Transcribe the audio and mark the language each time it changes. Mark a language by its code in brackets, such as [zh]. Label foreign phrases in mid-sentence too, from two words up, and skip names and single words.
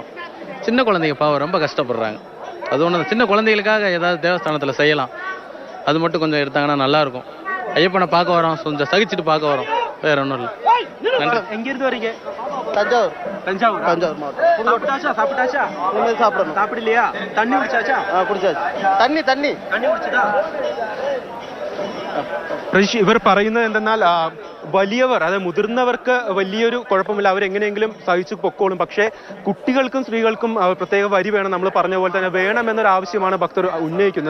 [ta] சின்ன குழந்தைங்க பாவம் ரொம்ப கஷ்டப்படுறாங்க. அது ஒன்று, சின்ன குழந்தைகளுக்காக ஏதாவது தேவஸ்தானத்தில் செய்யலாம். அது மட்டும் கொஞ்சம் எடுத்தாங்கன்னா நல்லாயிருக்கும். ஐயப்பனை பார்க்க வரோம், கொஞ்சம் சகிச்சுட்டு பார்க்க வரோம், வேற ஒன்றும் இல்லை. நன்றி. எங்கிருந்து வரீங்க? தஞ்சாவூர். தஞ்சாவூர் மாவட்டம். சாப்பிட்டாச்சா? சாப்பிடணும். சாப்பிடலையா? தண்ணி குடிச்சாச்சா? குடிச்சாச்சு. [ml] തണ്ണി കുടിച്ചതാ? ഇവർ പറയുന്നത് എന്തെന്നാൽ വലിയവർ, അതായത് മുതിർന്നവർക്ക് വലിയൊരു കുഴപ്പമില്ല, അവരെങ്ങനെയെങ്കിലും സഹിച്ചു പൊക്കോളും. പക്ഷേ കുട്ടികൾക്കും സ്ത്രീകൾക്കും പ്രത്യേക വരി വേണം. നമ്മൾ പറഞ്ഞ പോലെ തന്നെ വേണമെന്നൊരു ആവശ്യമാണ് ഭക്തർ ഉന്നയിക്കുന്നത്.